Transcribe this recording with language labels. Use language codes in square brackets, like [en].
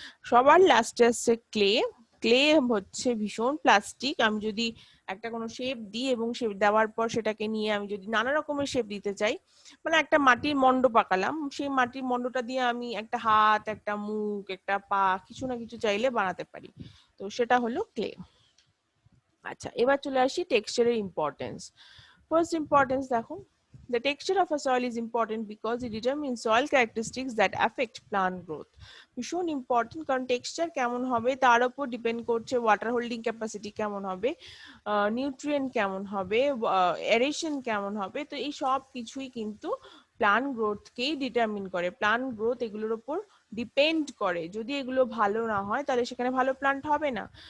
[bn] সবার লাস্টে আসছে ক্লে। ক্লে হচ্ছে ভীষণ প্লাস্টিক, আমি যদি একটা কোনো শেপ দিই এবং শেপ দেওয়ার পর সেটাকে নিয়ে আমি যদি নানা রকমের শেপ দিতে চাই, মানে একটা মাটির মন্ড পাকালাম, সেই মাটির মন্ডটা দিয়ে আমি একটা হাত, একটা মুখ, একটা পা, কিছু না কিছু চাইলে বানাতে পারি, তো সেটা হলো ক্লে। আচ্ছা, এবার চলে আসি টেক্সচারের ইম্পর্টেন্স। ফার্স্ট ইম্পর্টেন্স দেখো, [en] the texture of a soil is important because it determines soil characteristics that affect plant growth. [bn] ভীষণ ইম্পর্টেন্ট, কারণ টেক্সচার কেমন হবে তার উপর ডিপেন্ড করছে ওয়াটার হোল্ডিং ক্যাপাসিটি কেমন হবে, নিউট্রিয়েন্ট কেমন হবে, এরেশন কেমন হবে, তো এই সব কিছুই কিন্তু প্লান্ট গ্রোথকেই ডিটারমিন করে। প্লান্ট গ্রোথ এগুলোর উপর ডিপেন্ড করে, যদি এগুলো ভালো না হয় তাহলে সেখানে ভালো প্লান্ট হবে না।